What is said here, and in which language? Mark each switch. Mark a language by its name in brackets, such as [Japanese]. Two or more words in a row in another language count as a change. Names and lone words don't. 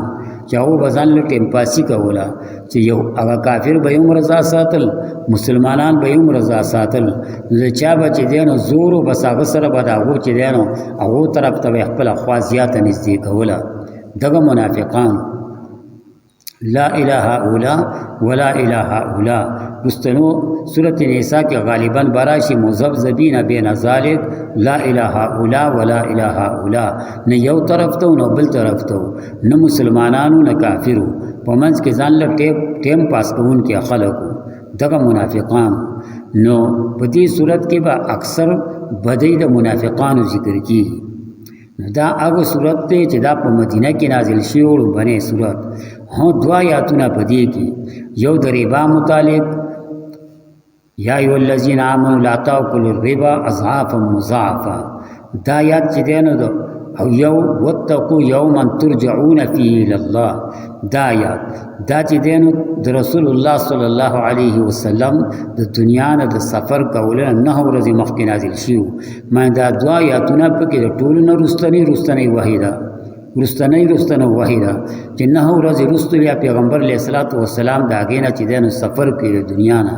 [Pashto] چې هغو به ځان له ټیم پاسي کوله، چې یو هغه کافر به یې هم رضا ساتل، مسلمانان به یې هم رضا ساتل. نو د چا به چې دی نو زور و بس هغه سره به د هغو چې دی نو هغو طرف ته به یې خپله خوا زیاته نږدې کوله. دغه منافقان [Arabic] لا اله هؤلاء ولا اله هؤلاء. [Pashto] رستنو سورة نساء کې غالباً براشي [Arabic] مذبذبین بین ذلک، لا اله هؤلاء ولا اله هؤلاء. [Pashto] نه یو طرف ته نه بل طرف ته، نه مسلمانانو نه کافرو، په منځ کې ځان له ټیم پاس کوونکي خلکو، دغه منافقان. نو په دې صورت کې به اکثر بدۍ د منافقانو ذکر کیږي. دا هغه صورت دی چې دا په مدینه کې نازل شوی وړومبنی صورت. هو 2 آیاتونه په دې کې، یو د ربا متعلق، [Arabic] یا ایها الذین آمنوا لا تاکلوا الربا اضعافا مضاعفا، [Pashto] دا آیات چې دی نو او یو [Arabic] واتقوا یوما ترجعون فیه الی الله، [Pashto] دا آیات دا چې دی نو د رسول الله [Arabic] صلی الله علیه وسلم [Pashto] د دنیا نه د سفر کولو نه 9 ورځې مخکې نازل شوي. ما دا 2 آیاتونه پکې د ټولو نه وروستنی وحی ده، وروستنی وحی ده چې 9 ورځې وروسته بیا پیغمبر [Arabic] علیه الصلاۃ والسلام [Pashto] د هغې نه چې دی نو سفر کوي د دنیا نه.